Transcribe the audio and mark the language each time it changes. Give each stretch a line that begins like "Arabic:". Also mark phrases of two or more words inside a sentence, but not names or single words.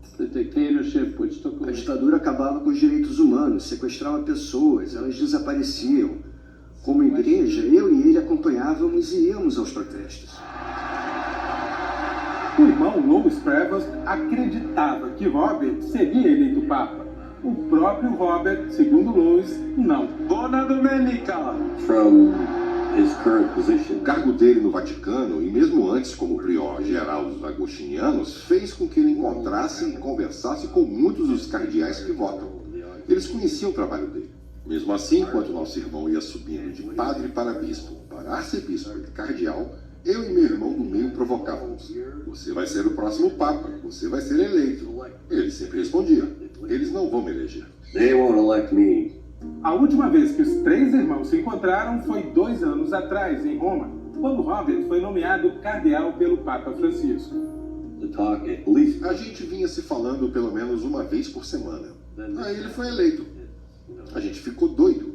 Portuguese: A ditadura acabava com os direitos humanos, sequestrava pessoas, elas desapareciam. Como igreja, eu e ele acompanhávamos e íamos aos protestos. O irmão Louis Prevost acreditava que Robert seria eleito Papa. O próprio Robert, segundo Louis, não.
Italian: Buona domenica.
Portuguese: O cargo dele no Vaticano, e mesmo antes como prior geral dos agostinianos, fez com que ele encontrasse e conversasse com muitos dos cardeais que votam. Eles conheciam o trabalho dele. Mesmo assim, enquanto nosso irmão ia subindo de padre para bispo, para arcebispo e cardeal, eu e meu irmão do meio provocávamos: você vai ser o próximo papa, você vai ser eleito. Ele sempre respondia: eles não vão me eleger.
English: They won't elect me.
Portuguese: A última vez que os três irmãos se encontraram foi 2 anos atrás, em Roma, quando Robert foi nomeado cardeal pelo Papa Francisco. A gente vinha se falando pelo menos uma vez por semana. Aí ele foi eleito. A gente ficou doido.